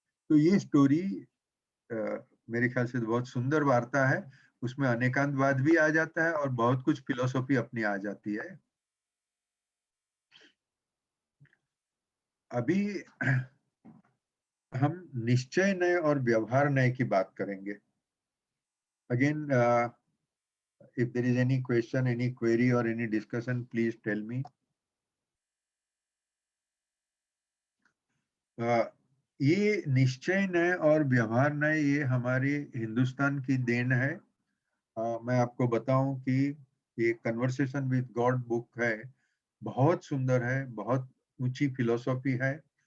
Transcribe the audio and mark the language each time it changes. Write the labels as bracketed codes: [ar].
[hi] तो ये स्टोरी मेरे ख्याल से बहुत सुंदर वार्ता है। उसमें अनेकांतवाद भी आ जाता है और बहुत कुछ फिलोसॉफी अपनी आ जाती है। अभी हम निश्चय नय और व्यवहार नय की बात करेंगे। [en] Again, if there is any question, any query or any discussion, please tell me. [hi] ये निश्चय नय और व्यवहार नय ये हमारे हिंदुस्तान की देन है। मैं आपको बताऊं कि ये कन्वर्सेशन विद गॉड बुक है, बहुत सुंदर है, बहुत ऊंची फिलोसॉफी है।